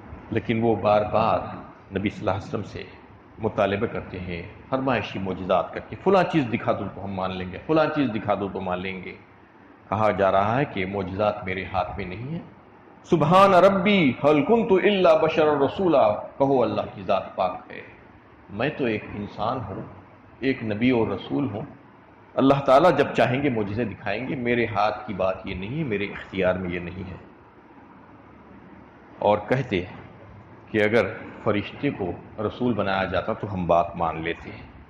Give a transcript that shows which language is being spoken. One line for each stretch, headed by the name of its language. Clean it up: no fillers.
Urdu: لیکن وہ بار بار نبی صلی اللہ علیہ وسلم سے مطالبہ کرتے ہیں فرمائشی معجزات کر کے، فلاں چیز دکھا دو تو ہم مان لیں گے، فلاں چیز دکھا دو تو مان لیں گے. کہا جا رہا ہے کہ معجزات میرے ہاتھ میں نہیں ہیں.
Arabic: سبحان ربی هل کنت الا بشر رسولا.
Urdu: کہو اللہ کی ذات پاک ہے، میں تو ایک انسان ہوں، ایک نبی اور رسول ہوں. اللہ تعالیٰ جب چاہیں گے معجزے دکھائیں گے. میرے ہاتھ کی بات یہ نہیں ہے، میرے اختیار میں یہ نہیں ہے. اور کہتے کہ اگر فرشتے کو رسول بنایا جاتا تو ہم بات مان لیتے ہیں.